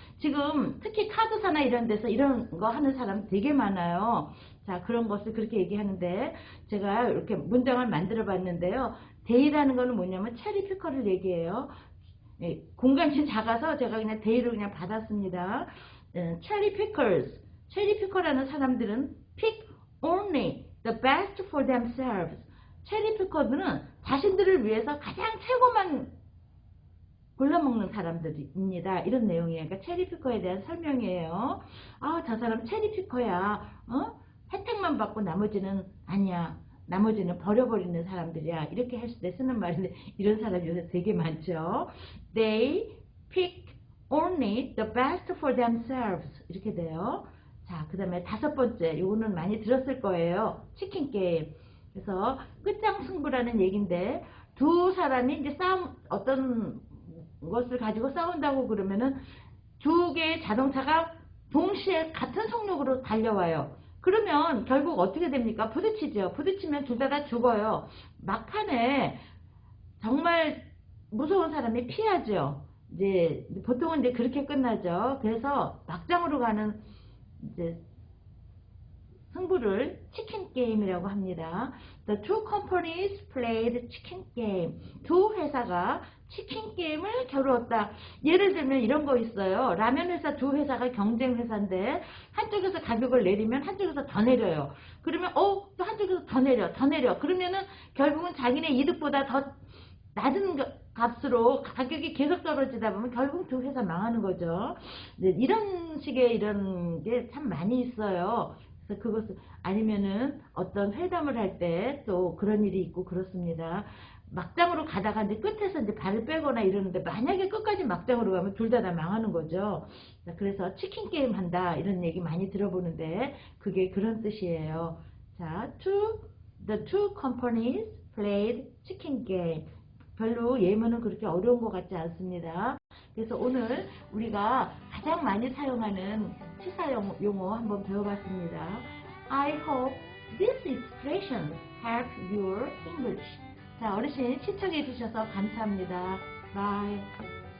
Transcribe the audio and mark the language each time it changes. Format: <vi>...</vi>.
<ko>지금 특히 카드사나 이런 데서 이런 거 하는 사람 되게 많아요. 자, 그런 것을 그렇게 얘기하는데, 제가 이렇게 문장을 만들어 봤는데요. 데이라는 거는 뭐냐면 체리 피커를 얘기해요. 예, 공간이 작아서 제가 그냥 데이를 그냥 받았습니다. 체리 피커스. 체리 피커라는 사람들은</ko> <en>pick only the best for themselves.</en> <ko>체리 피커들은 자신들을 위해서 가장 최고만 골라먹는 사람들입니다. 이런 내용이에요. 그러니까 체리 피커에 대한 설명이에요. 아, 저 사람 체리 피커야. 혜택만 받고 나머지는 아니야. 나머지는 버려버리는 사람들이야. 이렇게 할 때 쓰는 말인데, 이런 사람이 요새 되게 많죠.</ko> <en>They pick only the best for themselves.</en> <ko>이렇게 돼요. 자, 그 다음에 다섯 번째, 요거는 많이 들었을 거예요. 치킨 게임. 그래서 끝장 승부라는 얘기인데, 두 사람이 이제 어떤 것을 가지고 싸운다고 그러면은 두 개의 자동차가 동시에 같은 속력으로 달려와요. 그러면 결국 어떻게 됩니까? 부딪히죠. 부딪히면 둘 다 죽어요. 막판에 정말 무서운 사람이 피하죠. 이제 보통은 이제 그렇게 끝나죠. 그래서 막장으로 가는 이제 승부를 치킨 게임이라고 합니다.</ko> <en>The two companies played chicken game.</en> <ko>두 회사가 치킨 게임을 겨루었다. 예를 들면 이런 거 있어요. 라면 회사 두 회사가 경쟁 회사인데 한쪽에서 가격을 내리면 한쪽에서 더 내려요. 그러면 또 한쪽에서 더 내려. 그러면은 결국은 자기네 이득보다 더 낮은 값으로 가격이 계속 떨어지다 보면 결국 두 회사 망하는 거죠. 네, 이런 식의 이런 게 참 많이 있어요. 그래서 그것을 아니면은 어떤 회담을 할 때 또 그런 일이 있고 그렇습니다. 막장으로 가다가 이제 끝에서 이제 발을 빼거나 이러는데, 만약에 끝까지 막장으로 가면 둘 다 망하는 거죠. 그래서 치킨 게임 한다 이런 얘기 많이 들어보는데 그게 그런 뜻이에요.</ko> <en>자, the two companies played chicken game.</en> <ko>별로 예문은 그렇게 어려운 것 같지 않습니다. 그래서 오늘 우리가 가장 많이 사용하는 시사 용어 한번 배워봤습니다.</ko> <en>I hope this expression help your English.</en> <ko>자, 어르신 시청해 주셔서 감사합니다.</ko> <en>Bye.</en>